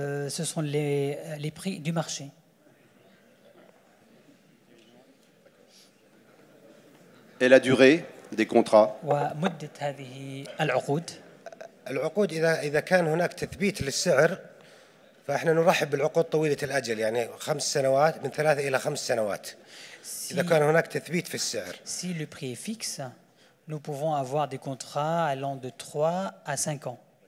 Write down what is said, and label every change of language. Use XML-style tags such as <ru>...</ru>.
<fr>Ce sont les prix du marché. Et la durée des contrats?</fr> <ar>ومدة هذه العقود. العقود إذا كان هناك تثبيت للسعر فإحنا نرحب بالعقود طويلة الأجل يعني 5 سنوات من 3 إلى 5 سنوات. إذا كان هناك تثبيت في السعر.</ar> <fr>Si le prix est fixe, nous pouvons avoir des contrats allant de 3 à 5 ans.</fr>